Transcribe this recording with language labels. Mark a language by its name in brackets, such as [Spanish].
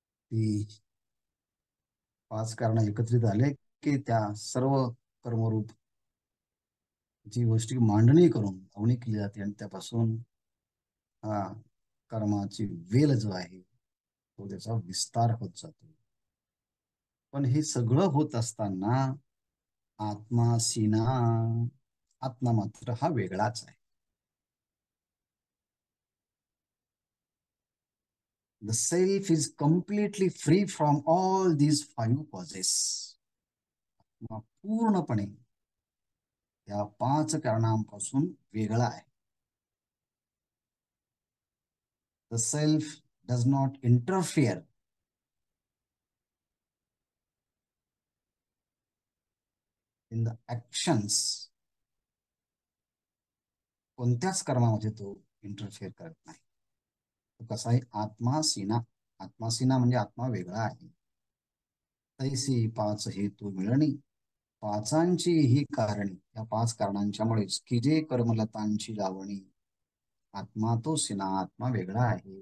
[Marathi] ती 5 कारण एकत्रित आले की त्या सर्व कर्मरूप जी गोष्टी मांडणी करून लावणी केली जाते आणि त्यापासून हा कर्माची वेल जो आहे तो त्याचा विस्तार होत जातो. पण हे सगळं होत असताना आत्मा सीना, आत्मा मात्र हा वेगळाच आहे. [English] The self is completely free from all these 5 causes. [Marathi] पूर्णपणे या 5 कारणांपासून वेगळा आहे. [English] The self does not interfere in the actions. [Marathi] कोणत्याच कर्मामध्ये तो इंटरफिअर करत नाही. तो कसा आहे? आत्मा सीना. आत्मा सीना म्हणजे आत्मा वेगळा आहे. तैसी 5 हेतू मिळणी, पाचांची ही कारणी, या 5 कारणांच्यामुळेच की जे कर्मलतांची लावणी, आत्मा तो सिना, आत्मा वेगळा आहे.